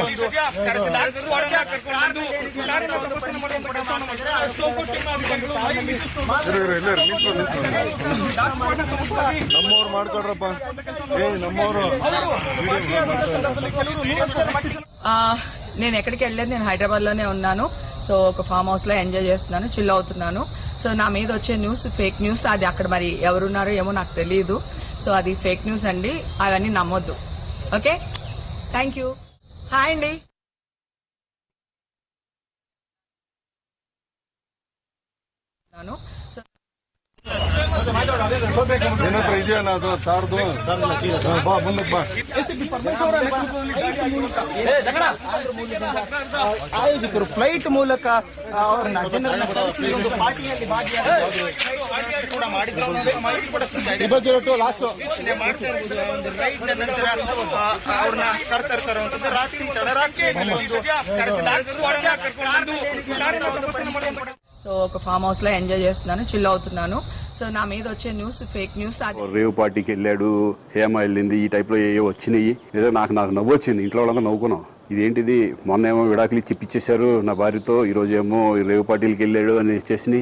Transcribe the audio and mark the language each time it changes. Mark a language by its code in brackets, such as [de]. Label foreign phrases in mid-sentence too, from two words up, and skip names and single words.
[kn] ನಮ್ಮವ್ರು ಮಾಡ್ಕೊಡ್ರಪ್ಪ ನಮ್ಮವರು [te] నేను ఎక్కడికి వెళ్ళలేదు, నేను హైదరాబాద్ లోనే ఉన్నాను. సో ఒక [en] farm house [te] లో ఎంజాయ్ చేస్తున్నాను, చిల్ అవుతున్నాను. సో నా మీద వచ్చే [en] news fake news, [te] అది అక్కడ మరి ఎవరున్నారో ఏమో నాకు తెలియదు. సో అది [en] fake news [te] అండి, అవన్నీ నమ్మొద్దు. [en] okay, thank you. [te] హాయ్ అండి. [kn] ಏನತ್ರ ಇದೆಯಾ ಅದು ತಾರ್ದು ಬಾ ಮುಂದಕ್ಕೆ ಬಾ ಆಯೋಜಕರು ಫ್ಲೈಟ್ ಮೂಲಕ ಅವ್ರನ್ನ ಜನರನ್ನ ಕರೆಸಿ ಒಂದು ಪಾರ್ಟಿಯಲ್ಲಿ ಲಾಸ್ಟ್ ಅವ್ರನ್ನ ಕರ್ತಾ ಇರುವಂತದ್ದು ರಾತ್ರಿ ತಡರಾತ್ರಿ [te] సో ఒక [en] farm house [te] లో ఎంజాయ్ చేస్తున్నాను, చిల్ అవుతున్నాను. సో నా మీద వచ్చే [en] news fake news. rave partyki [te] వెళ్ళాడు, హేమ వెళ్ళింది, ఈ టైప్ లో ఏవో వచ్చినాయి. ఏదో నాకు నవ్వు వచ్చింది, ఇంట్లో వాళ్ళంతా నవ్వుకున్నాం. ఇదేంటిది, మొన్న ఏమో విడాకులు ఇచ్చి ఇప్పించేశారు నా భార్యతో, ఈ రోజు ఏమో రేవ్ పార్టీలకి వెళ్ళాడు అని చేసినాయి.